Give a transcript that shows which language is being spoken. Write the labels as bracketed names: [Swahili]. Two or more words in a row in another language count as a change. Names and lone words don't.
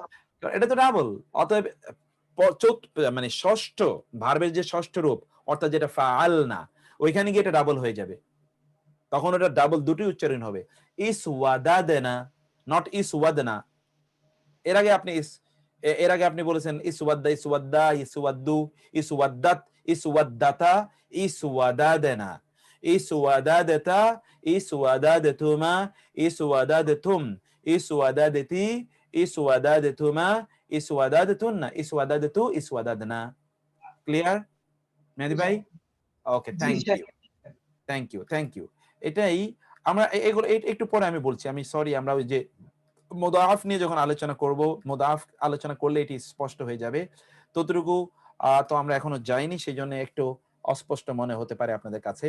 [Bangla] এটা তো ডাবল, অতএব মানে ষষ্ঠ ভার্বের যে ষষ্ঠ রূপ, অর্থাৎ যেটা ফাআলনা, ওইখানে গিয়ে এটা ডাবল হয়ে যাবে, তখন ওটা ডাবল দুটি উচ্চারণ হবে। [Arabic] اسوددن not اسوددنا. [Bangla] এর আগে আপনি বলেছেন [Arabic] اسود اسود اسودوا اسودت اسودتا اسوددن اسوددت اسوددتما اسوددتم اسوددت اسوددتما اسوددتن اسوددت اسوددنا. [Bangla] ক্লিয়ার মেহেদী ভাই? ওকে, [English] thank you. [Bangla] এটাই আমরা এগুলো একটু পরে আমি বলছি, আমি সরি, আমরা ওই যে মুদাআফ নিয়ে যখন আলোচনা করব, মুদাআফ আলোচনা করলে এটি স্পষ্ট হয়ে যাবে। ততটুকু তো আমরা এখনো যাইনি, সেই জন্য একটু অস্পষ্ট মনে হতে পারে আপনাদের কাছে।